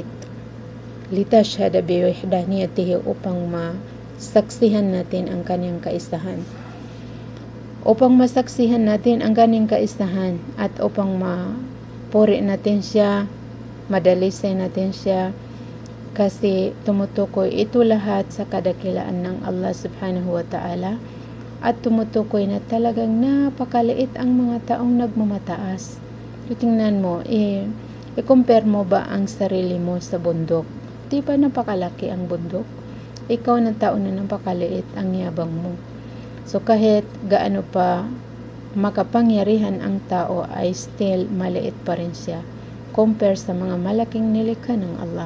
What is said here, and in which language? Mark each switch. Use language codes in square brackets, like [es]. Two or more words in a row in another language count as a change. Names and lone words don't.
[ar] لتشهد بوحدانيته, [tl] upang masaksihan natin ang kanyang kaisahan. Upang masaksihan natin ang kanyang kaisahan at upang mapuri natin siya, madalisay natin siya, kasi tumutukoy ito lahat sa kadakilaan ng Allah [ar] سبحانه وتعالى [tl] at tumutukoy na talagang napakaliit ang mga taong nagmamataas. Tingnan mo, i-compare mo ba ang sarili mo sa bundok? Di ba napakalaki ang bundok? Ikaw na tao na napakaliit ang yabang mo. So kahit gaano pa makapangyarihan ang tao ay still maliit pa rin siya compare sa mga malaking nilikha ng Allah.